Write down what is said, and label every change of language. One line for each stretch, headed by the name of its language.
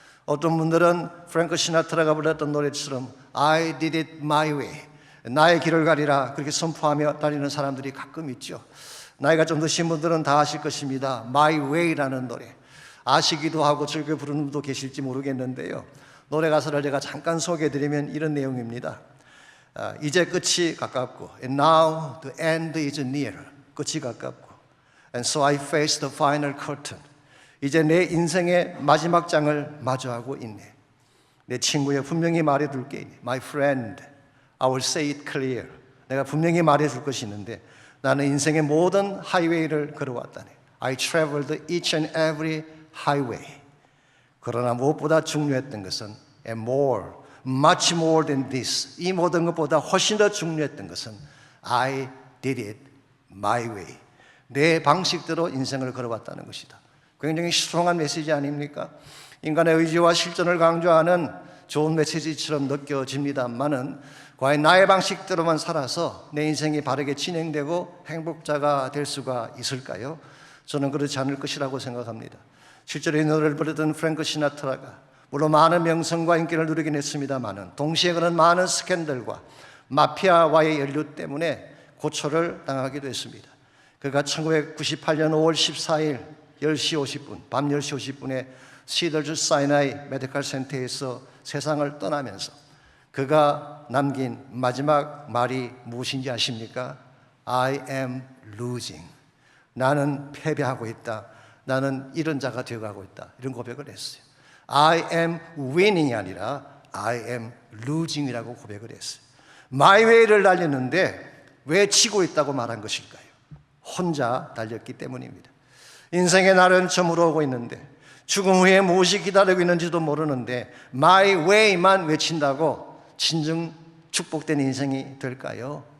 Korean: 어떤 분들은 프랭크 시나트라가 불렀던 노래처럼
English: I did it my way,
Korean: 나의 길을 가리라 그렇게 선포하며 다니는 사람들이 가끔 있죠. 나이가 좀 드신 분들은 다 아실 것입니다. My Way라는 노래 아시기도 하고 즐겨 부르는 분도 계실지 모르겠는데요. 노래 가사를 제가 잠깐 소개해드리면 이런 내용입니다. 이제 끝이 가깝고
English: And now the end is near.
Korean: 끝이 가깝고
English: And so I face the final curtain.
Korean: 이제 내 인생의 마지막 장을 마주하고 있네. 내 친구여 분명히 말해둘게.
English: My friend, I will say it clear.
Korean: 내가 분명히 말해줄 것이 있는데 나는 인생의 모든 하이웨이를 걸어왔다네.
English: I traveled each and every highway.
Korean: 그러나 무엇보다 중요했던 것은
English: and more, much more than this.
Korean: 이 모든 것보다 훨씬 더 중요했던 것은
English: I did it my way.
Korean: 내 방식대로 인생을 걸어왔다는 것이다. 굉장히 스트롱한 메시지 아닙니까? 인간의 의지와 실전을 강조하는 좋은 메시지처럼 느껴집니다만은 과연 나의 방식대로만 살아서 내 인생이 바르게 진행되고 행복자가 될 수가 있을까요? 저는 그렇지 않을 것이라고 생각합니다. 실제로 이 노래를 부르던 프랭크 시나트라가 물론 많은 명성과 인기를 누리긴 했습니다만은 동시에 그는 많은 스캔들과 마피아와의 연루 때문에 고초를 당하기도 했습니다. 그가 1998년 5월 14일 10시 50분, 밤 10시 50분에 시더즈 사이나이 메디컬 센터에서 세상을 떠나면서 그가 남긴 마지막 말이 무엇인지 아십니까?
English: I am losing.
Korean: 나는 패배하고 있다. 나는 이런 자가 되어가고 있다. 이런 고백을 했어요.
English: I am winning
Korean: 이 아니라
English: I am losing
Korean: 이라고 고백을 했어요. My way를 달렸는데 왜 치고 있다고 말한 것일까요? 혼자 달렸기 때문입니다. 인생의 날은 저물어 오고 있는데 죽음 후에 무엇이 기다리고 있는지도 모르는데 My way만 외친다고 진정 축복된 인생이 될까요?